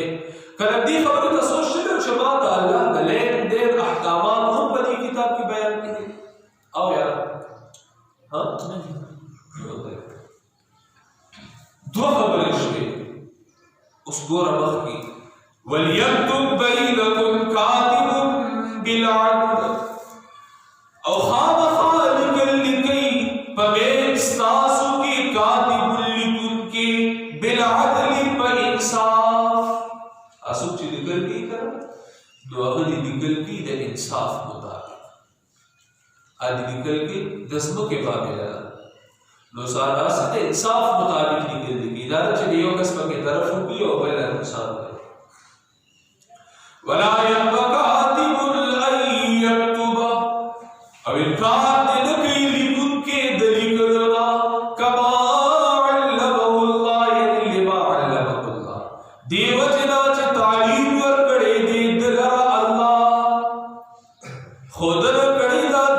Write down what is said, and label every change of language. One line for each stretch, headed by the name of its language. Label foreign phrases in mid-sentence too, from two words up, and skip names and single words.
Pashto: کله دې خبرې ته سوچ نه کړو چې ما ته الله د لین دین احکامات هم په دې کتاب کې بیان کړي او یار دوه خبرې شوې. اوس ګوره مخکې
Arabic: وَلْيَكْتُبْ بَيْنَكُمْ كَاتِبٌ بِالْعَدْلِ،
Pashto: او خامخا لیکل لیکئ په منځ ستاسو کې کاتب لیکونکی بالعدل په انصاف. څوک چې لیکل کوي که نو هغه دې لیکل کوي د انصاف مطابق، هغه لیکل کوي د ځمکې معامله ده، نو داسې د انصاف مطابق لیکل کوي، دا نه چې د یو کس پکې طرف وکړي او بل نقصان کوي.
Arabic: ولا يأبى كاتب أن يكتب،
Pashto: او انکار دې نه کوي لیکونکی د لیکلو
Arabic: کما علمه الله،
Pashto: یعنې
Arabic: لما علمه الله،
Pashto: دې وجې نه چې تعلیم ورکړی دی دلره الله، ښودنه کړې ده